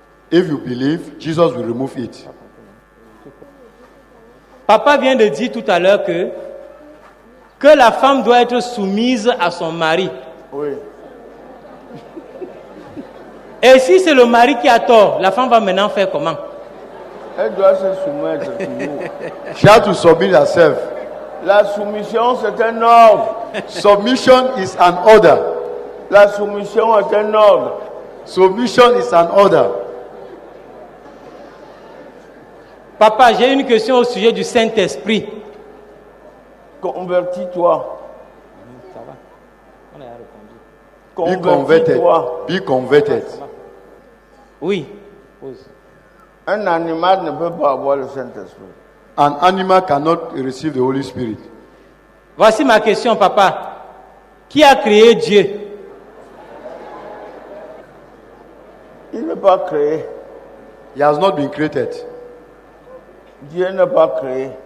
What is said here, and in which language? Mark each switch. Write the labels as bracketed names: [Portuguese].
[English] If you believe, Jesus will remove it. [French] Papa vient de dire tout à l'heure que la femme doit être soumise à son mari. Oui. Et si c'est le mari qui a tort, la femme va maintenant faire comment? Elle doit se soumettre toujours. [English] She has to submit herself. [French] La soumission, c'est un ordre. [English] Submission is an order. [French] La soumission est un ordre. [English] Submission is an order. [French] Papa, j'ai une question au sujet du Saint-Esprit. Convertis-toi. Ça va. On a [English] Be [French] répondu. [English] converted. [French] Convertis-toi. [English] Be converted. [French] Oui. Pose. Un animal ne peut pas avoir le Saint-Esprit. [English] An animal cannot receive the Holy Spirit. [French] Voici ma question, papa. Qui a créé Dieu? Il n'est pas créé. [English] He has not been created. [French] Dieu n'est pas créé.